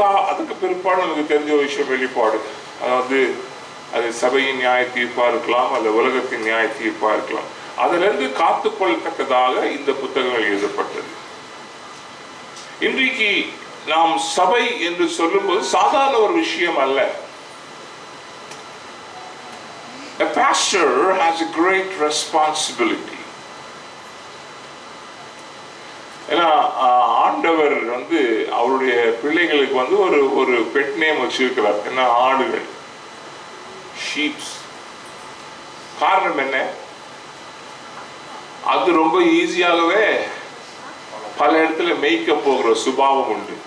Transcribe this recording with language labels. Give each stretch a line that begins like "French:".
Tamil: அதுக்கு பிற்பாடு நமக்கு தெரிஞ்ச ஒரு விஷயம் வெளிப்பாடு. அதாவது அது சபையின் நியாய தீர்ப்பா இருக்கலாம், அல்ல உலகத்தின் நியாய தீர்ப்பா இருக்கலாம். அதிலிருந்து காத்துக்கொள்ளத்தக்கதாக இந்த புத்தகங்கள் எழுதப்பட்டது. இன்றைக்கு நாம் சபை என்று சொல்லும்போது சாதாரண ஒரு விஷயம் அல்ல.
English: A pastor has a great responsibility.
Tamil: ஏன்னா ஆண்டவர் அவருடைய பிள்ளைகளுக்கு ஒரு பெட் நேம் வச்சிருக்கிறார். என்ன? ஆடுகள், ஷீப்ஸ். காரணம் என்ன? அது ரொம்ப ஈஸியாகவே பல இடத்துல மேய்க்க போகிற சுபாவம் உண்டு.